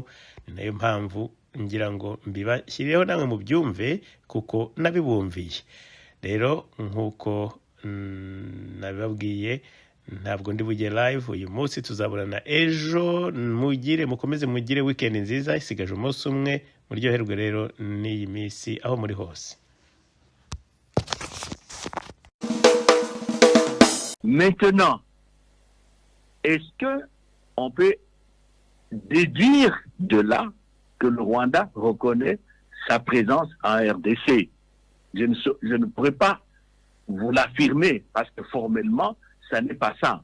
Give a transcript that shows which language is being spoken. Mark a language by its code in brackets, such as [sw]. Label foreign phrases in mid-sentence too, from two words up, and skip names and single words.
[rw] Ni nayo mpamvu ngira ngo mbibashyireho namwe mu byumve kuko nabibumviye. Rero nk'uko nabibabwiye, ntabwo ndi bujye live uyu munsi, tuzaburana ejo. Mukomeze mugire weekend nziza, isigaje umunsi umwe. Muryoherwe rero n'iyi minsi aho muri hose. [fr] Maintenant, est-ce que on peut déduire de là que le Rwanda reconnaît sa présence en RDC? Je ne pourrais pas vous l'affirmer parce que formellement, ça n'est pas ça.